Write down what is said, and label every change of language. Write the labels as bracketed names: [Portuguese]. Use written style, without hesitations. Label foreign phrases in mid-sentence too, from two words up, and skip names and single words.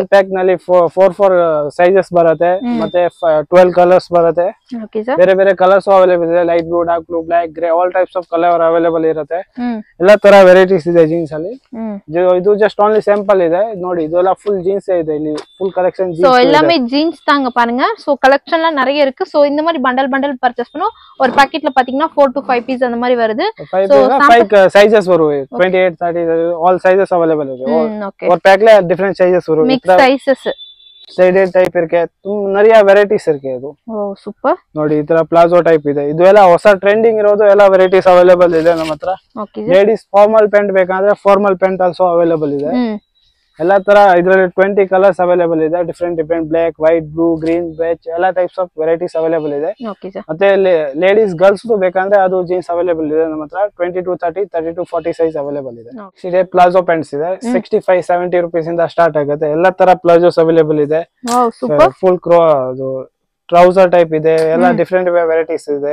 [English] one pack [Kannada] ನಲ್ಲಿ 4 ಸೈಜಸ್ ಬರುತ್ತೆ ಮತ್ತೆ 12 ಕಲರ್ಸ್ ಬರುತ್ತೆ ಬೇರೆ ಬೇರೆ [English] colors available [Kannada] ಇದೆ [English] light blue dark blue black gray all types of color available [Kannada] ಇರುತ್ತೆ ಎಲ್ಲಾ ತರ ವೆರೈಟೀಸ್ ಇದೆ ಜೀನ್ಸ್ ಅಲ್ಲಿ ಇದು [English] just only sample [Kannada] ಇದೆ ನೋಡಿ ಇದೆಲ್ಲ [English] full jeans [Kannada] ಇದೆ ಇಲ್ಲಿ [English] full collection [Tamil] சோ எல்லாமே ஜீன்ஸ் தாங்க பாருங்க சோ கலெக்ஷன்லாம் நிறைய இருக்கு சோ இந்த மாதிரி [English] bundle purchase [Tamil] பண்ணோம் ஒரு பாக்கெட்ல பாத்தீங்கன்னா 4 to 5 பீஸ் அந்த மாதிரி வருது சோ 5 சைஸஸ் வரும் 28, 30 [English] all sizes available [Tamil] இருக்கு ஒரு பேக்ல [English] different sizes [Tamil] வரும் [English] mix sizes sided type [Kannada] ಇರುತ್ತೆ நிறைய ವೆರೈಟೀಸ್ ಇರುತ್ತೆ ಇದು ಓ ಸೂಪರ್ ನೋಡಿ ಈ ತರ [English] palazzo type [Kannada] ಇದೆ ಇದು ಎಲ್ಲ ಹೊಸ ಟ್ರೆಂಡಿಂಗ್ ಇರೋದು ಎಲ್ಲ [English] varieties available [Kannada] ಇದೆ ನಮ್ಮ ಹತ್ರ [English] ladies formal pant [Kannada] ಬೇಕಾದ್ರೆ ಫಾರ್ಮಲ್ [English] pant also available [Kannada] ಇದೆ ಎಲ್ಲಾ ತರ ಇದರಲ್ಲಿ 20 [English] colors available [Kannada] ಇದೆ [English] different black white blue green beige [Kannada] ಎಲ್ಲಾ [English] types of varieties available [Kannada] ಇದೆ ಮತ್ತೆ [English] ladies girls [Kannada] ಬೇಕಂದ್ರೆ ಅದು [English] jeans available [Kannada] ಇದೆ ನಮ್ಮ ಹತ್ರ 20 to 30, 30 to 40 [English] size available [Kannada] ಇದೆ ಇದೆ [English] palazzo pants [Kannada] ಇದೆ 65, 70 rupees ಇಂದ ಸ್ಟಾರ್ಟ್ ಆಗುತ್ತೆ ಎಲ್ಲಾ ತರ [English] palazzos available [Kannada] ಇದೆ ಫುಲ್ ಅದು [English] trouser type [Kannada] ಇದೆ ಎಲ್ಲ [English] different varieties [Kannada] ಇದೆ